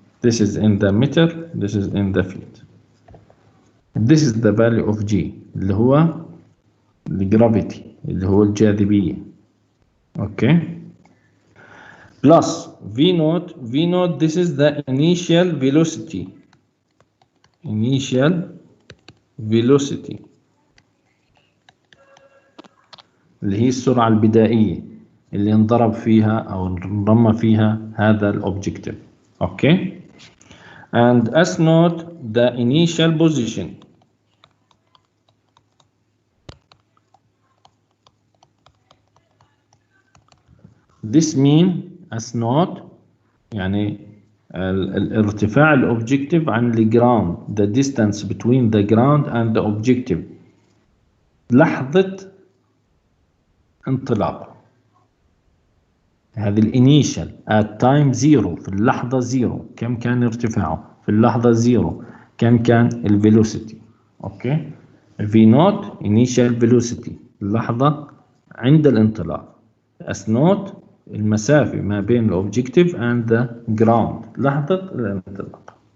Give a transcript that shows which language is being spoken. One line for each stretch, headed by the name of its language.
English: This is in the meter, this is in the feet. This is the value of G,
Arabic: اللي هو الجرافيتي، اللي هو الجاذبية،
English: okay. Plus V naught. V naught, this is the initial velocity. Initial velocity
Arabic: اللي هي السرعة البدائية اللي انضرب فيها أو انرمى فيها هذا الأوبجكتيف.
English: Okay. And S naught, the initial position. This mean S naught
Arabic: يعني الارتفاع الأوبجكتيف عن الجراوند,
English: the distance between the ground and the objective,
Arabic: لحظة انطلاق. هذه الانيشال
English: at time zero,
Arabic: في اللحظة زيرو كم كان ارتفاعه؟ في اللحظة زيرو كم كان الفيلوسيتي؟ اوكي.
English: V naught initial velocity
Arabic: اللحظة عند الانطلاق. S naught المسافة ما بين الأوبجكتيف
English: and the ground
Arabic: لحظة الانطلاق.